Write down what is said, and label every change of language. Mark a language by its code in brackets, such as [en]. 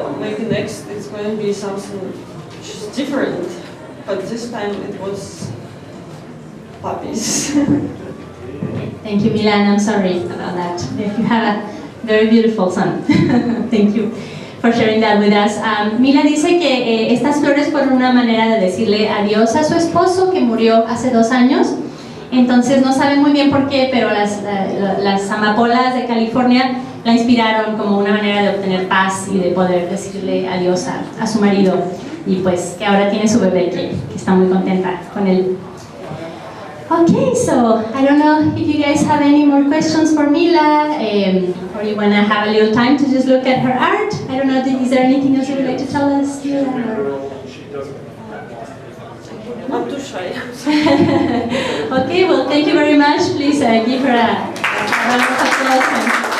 [en] Maybe next it's going to be something just different, but this time it was poppies. Thank you, Milan. I'm sorry about that. You have a very beautiful son. Thank you for sharing that with us. [es] Mila dice que estas flores fueron una manera de decirle adiós a su esposo que murió hace 2 años. Entonces no sabe muy bien por qué, pero las amapolas de California la inspiraron como una manera de obtener paz y de poder decirle adiós a su marido. Y pues que ahora tiene su bebé que está muy contenta con él. [en] Okay, so I don't know if you guys have any more questions for Mila, or you want to have a little time to just look at her art. I don't know, is there anything else you would like to tell us, Mila? I'm too shy. Okay, well, thank you very much. Please give her a round of applause.